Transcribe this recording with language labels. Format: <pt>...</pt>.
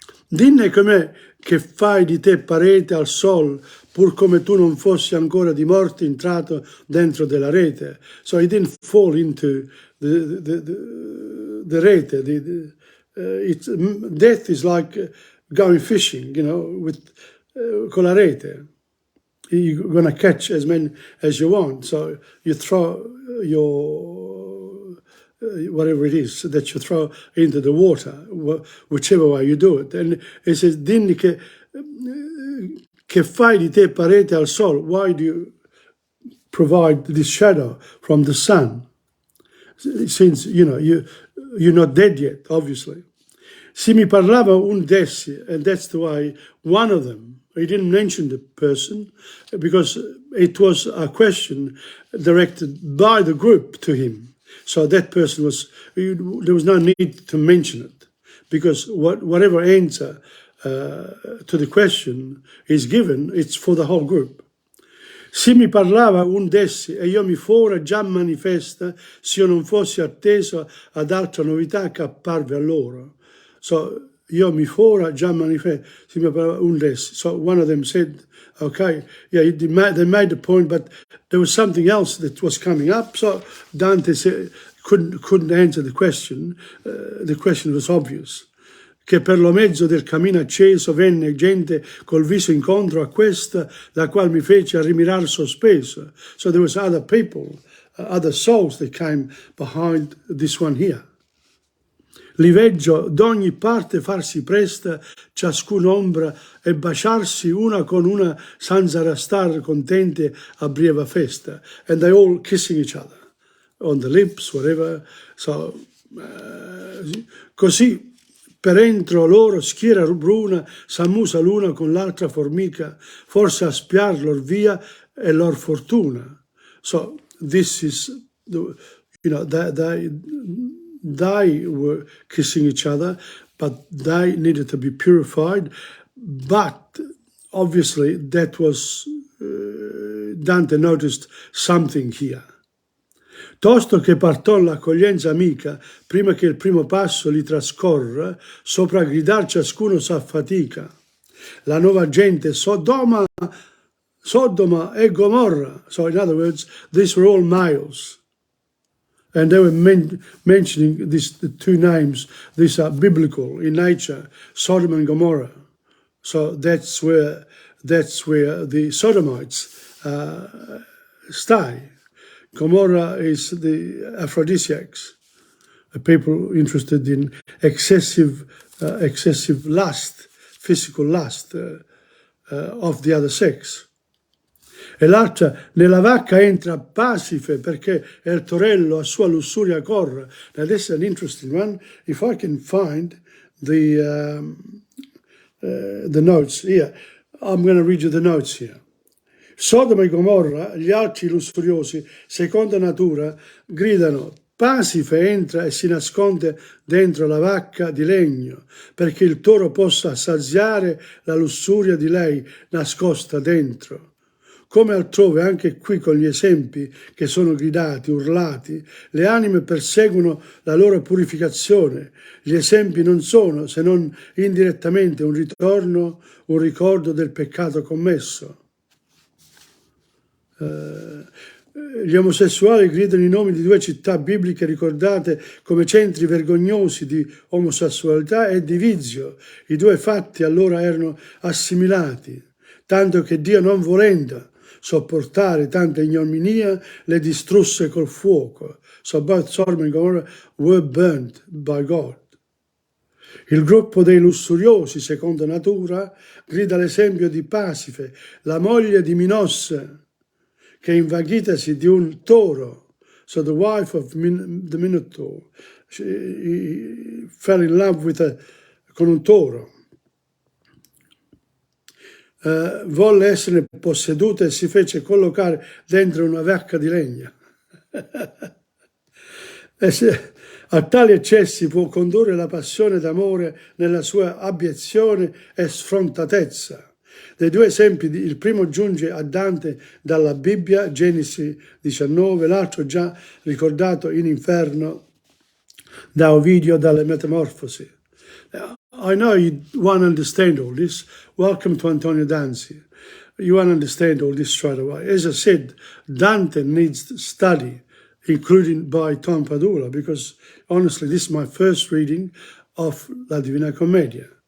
<it>Dinne com'è che fai di te parete al sol, pur come tu non fossi ancora di morte entrato dentro della rete.</it> <en>So he didn't fall into the rete. Death is like going fishing, with</en> <it>con la rete.</it> <en>You're going to catch as many as you want. So you throw your whatever it is that you throw into the water, whichever way you do it. And it says,</en> <it>dimmi che fai di te parete al sol?</it> <en>Why do you provide this shadow from the sun? Since, you're not dead yet, obviously.</en> <it>Si mi parlava un d'essi,</it> <en>and that's the way one of them, he didn't mention the person because it was a question directed by the group to him. So that person there was no need to mention it because whatever answer to the question is given, it's for the whole group.</en> <it>Si mi parlava un d'essi e io mi fora già manifesta se io non fossi atteso ad altra novità che apparve a loro. So io mi fora già manifesta, si mi parlava un d'essi.</it> <en>So one of them said, okay, yeah, they made the point, but there was something else that was coming up. So Dante couldn't answer the question. The question was obvious.</en> <it>Che per lo mezzo del camino acceso venne gente col viso incontro a questa, la qual mi fece a rimirar sospeso.</it> <en>So there was other people, other souls that came behind this one here.</en> <it>Li veggio d'ogni parte farsi presta ciascun'ombra e baciarsi una con una senza restar contente a breve festa.</it> <en>And they all kissing each other on the lips, whatever.</en> <it>So, così per entro loro schiera bruna s'ammusa l'una con l'altra formica, forse a spiar lor via e lor fortuna.</it> <en>So this is, they were kissing each other, but they needed to be purified. But obviously that was, Dante noticed something here.</en> <it>Tosto che partò l'accoglienza amica, prima che il primo passo li trascorra, sopra gridar ciascuno s'affatica. La nuova gente Sodoma e Gomorra.</it> <en>So in other words, these were all males. And they were mentioning the two names. These are biblical in nature, Sodom and Gomorrah. So that's where the Sodomites stay. Gomorrah is the aphrodisiacs, people interested in excessive lust, physical lust of the other sex.</en> <it>E l'altra, nella vacca entra Pasife perché il torello a sua lussuria corra.</it> <en>Now this is an interesting one. If I can find the notes here, I'm going to read you the notes here.</en> <it>Sodoma e Gomorra, gli altri lussuriosi, seconda natura, gridano, Pasife entra e si nasconde dentro la vacca di legno, perché il toro possa saziare la lussuria di lei nascosta dentro. Come altrove, anche qui con gli esempi che sono gridati, urlati, le anime perseguono la loro purificazione. Gli esempi non sono, se non indirettamente, un ricordo del peccato commesso. Gli omosessuali gridano i nomi di due città bibliche ricordate come centri vergognosi di omosessualità e di vizio. I due fatti allora erano assimilati, tanto che Dio, non volendo sopportare tanta ignominia, le distrusse col fuoco.</it> <en>So both Sodom and Gomorrah were burnt by God.</en> <it>Il gruppo dei lussuriosi, seconda natura, grida l'esempio di Pasife, la moglie di Minosse, che invaghitasi di un toro.</it> <en>So the wife of the Minotaur, she fell in love</en> <it>con un toro. Volle essere posseduta e si fece collocare dentro una vacca di legna. A tali eccessi può condurre la passione d'amore nella sua abiezione e sfrontatezza. Dei due esempi, il primo giunge a Dante dalla Bibbia, Genesi 19, l'altro già ricordato in Inferno da Ovidio dalle Metamorfosi.</it> <en>I know you won't understand all this. Welcome to Antonio Danzi. You won't understand all this straight away. As I said, Dante needs study, including by TomPadula, because honestly, this is my first reading of La Divina Commedia.</en>